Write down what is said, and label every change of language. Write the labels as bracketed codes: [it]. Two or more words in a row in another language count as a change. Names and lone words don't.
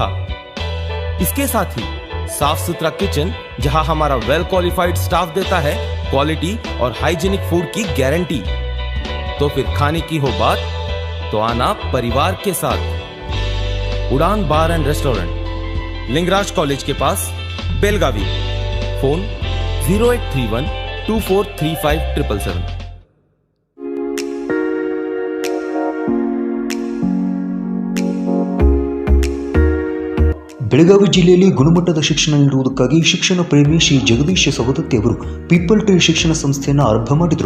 [hi] इसके साथ ही साफ सुथरा किचन जहां हमारा [en] well qualified staff [hi] देता है क्वालिटी और [en] hygienic food [hi] की गारंटी। तो फिर खाने की हो बात तो आना परिवार के साथ। उड़ान बार एंड रेस्टोरेंट, लिंगराज कॉलेज के पास, बेलगावी। फोन 0831243577। [kn] ಬೆಳಗಾವಿ ಜಿಲ್ಲೆಯಲ್ಲಿ ಗುಣಮಟ್ಟದ ಶಿಕ್ಷಣ ನೀಡುವುದಕ್ಕಾಗಿ ಶಿಕ್ಷಣ ಪ್ರೇಮಿ ಶ್ರೀ ಜಗದೀಶ್ ಸವದತ್ತಿ ಅವರು ಪೀಪಲ್ ಟ್ರೀ ಶಿಕ್ಷಣ ಸಂಸ್ಥೆಯನ್ನು ಆರಂಭ ಮಾಡಿದರು.